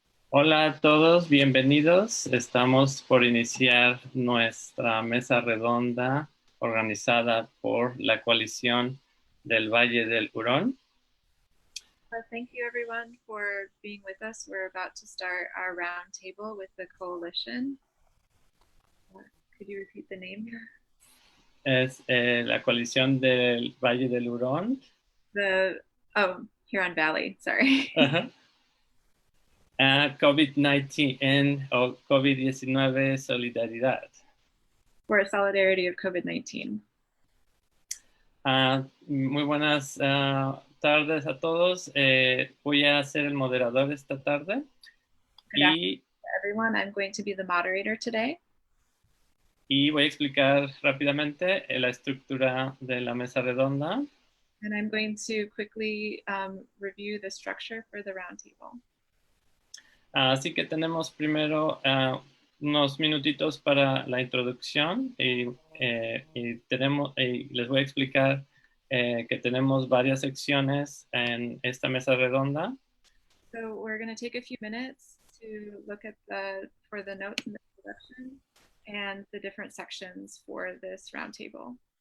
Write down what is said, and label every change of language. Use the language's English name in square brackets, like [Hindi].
[Spanish] Hola a todos, bienvenidos. Estamos por iniciar nuestra mesa redonda organizada por la coalición del Valle del Huron. [English] Thank you everyone for being with us. We're about to start our roundtable with the coalition. Could you repeat the name? [Spanish] Es la coalición del Valle del Huron. [English] Huron Valley, sorry. [Spanish] COVID-19 o COVID-19 solidaridad. [English] For solidarity of COVID-19. [Spanish] Muy buenas tardes a todos. Voy a ser el moderador esta tarde. [English] Good everyone, I'm going to be the moderator today. [Spanish] Y voy a explicar rápidamente la estructura de la mesa redonda. [English] And I'm going to quickly review the structure for the roundtable. [Spanish] Así que tenemos primero unos minutitos para la introducción y les voy a explicar que tenemos varias secciones en esta mesa redonda. [English] So we're going to take a few minutes to look at for the notes and the introduction and the different sections for this roundtable.